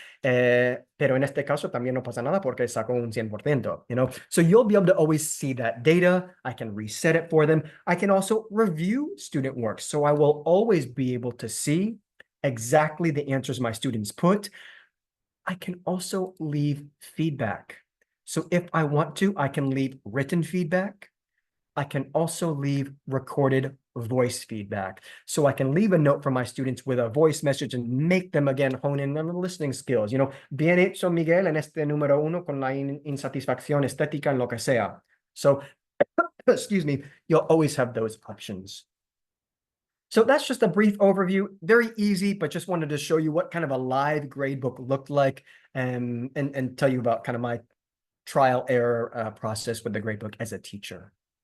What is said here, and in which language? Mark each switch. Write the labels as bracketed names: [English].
[Spanish] Pero en este caso también no pasa nada porque sacó un 100%, [English] So you'll be able to always see that data. I can reset it for them. I can also review student work. So I will always be able to see exactly the answers my students put. I can also leave feedback. So if I want to, I can leave written feedback. I can also leave recorded voice feedback. So I can leave a note for my students with a voice message and make them again hone in on the listening skills. [Spanish] Bien hecho, Miguel, en este número 1 con la insatisfacción estética en lo que sea. [English] So, excuse me, you'll always have those options. So that's just a brief overview, very easy, but just wanted to show you what kind of a live gradebook looked like, and tell you about kind of my trial error process with the gradebook as a teacher.